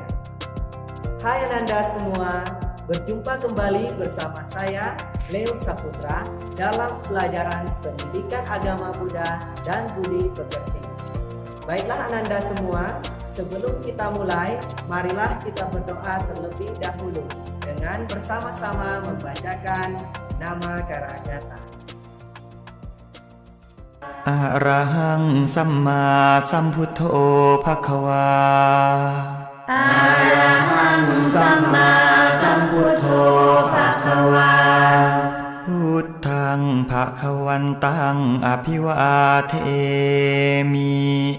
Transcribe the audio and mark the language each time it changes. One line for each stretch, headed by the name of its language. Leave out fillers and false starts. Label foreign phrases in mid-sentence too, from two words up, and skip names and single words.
Indonesian: Hai Ananda semua, berjumpa kembali bersama saya, Leo Saputra, dalam pelajaran Pendidikan Agama Buddha dan Budi Pekerti. Baiklah Ananda semua, sebelum kita mulai, marilah kita berdoa terlebih dahulu dengan bersama-sama membacakan nama Karagata.
Pali: Arahang Samma Sambuddho Bhagava. Arahang Samma Sambuddho Bhagava. Buddhang Bhagawantaং Abhiwatemi.